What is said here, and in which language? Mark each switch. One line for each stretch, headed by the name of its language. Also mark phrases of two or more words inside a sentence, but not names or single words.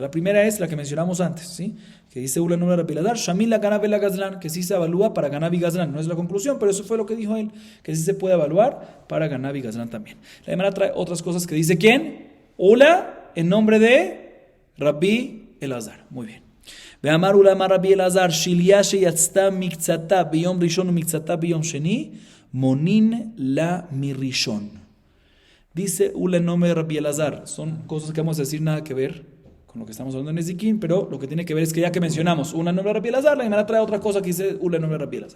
Spanish: La primera es la que mencionamos antes, ¿sí? Que dice Ula en nombre de Rabbi Elazar,
Hebrew: שמין לגנב לגזלן,
Spanish: que sí se evalúa para Ganav y Gazlan. No es la conclusión, pero eso fue lo que dijo él, que sí se puede evaluar para Ganav y Gazlan también. La Gemara trae otras cosas que dice ¿quién? Ula en nombre de Rabbi Elazar. Muy bien.
Hebrew: ואמר עולא אמר רבי אלעזר שליא שיצתה מקצתה ביום ראשון ומקצתה ביום שני, מונין לה מראשון.
Spanish: Dice Ula en nombre de Rabbi Elazar. Son cosas que vamos a decir nada que ver con lo que estamos hablando en Nezikin, pero lo que tiene que ver es que ya que mencionamos Ula en nombre de Rabbi Elazar, la Gemara trae otra cosa que dice Ula en nombre de Rabbi Elazar.